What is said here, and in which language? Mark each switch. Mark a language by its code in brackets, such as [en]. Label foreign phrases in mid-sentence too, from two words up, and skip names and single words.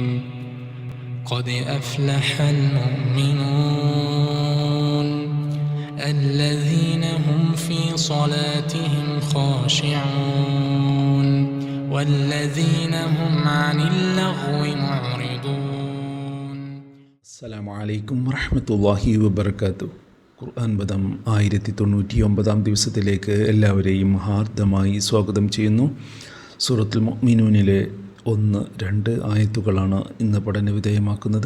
[ar] قد أفلح المؤمنون الذين هم في صلاتهم خاشعون والذين هم عن اللغو معرضون. السلام عليكم ورحمة الله وبركاته. [ml] ഖുർആൻ പദം 1099 ദിവസത്തിലേക്ക് എല്ലാവരെയും ഹാർദമായി സ്വാഗതം ചെയ്യുന്നു. സൂറത്തുൽ മുഅ്മിനൂനിലെ 1-2 ആയത്തുകളാണ് ഇന്ന് പഠന വിധേയമാക്കുന്നത്.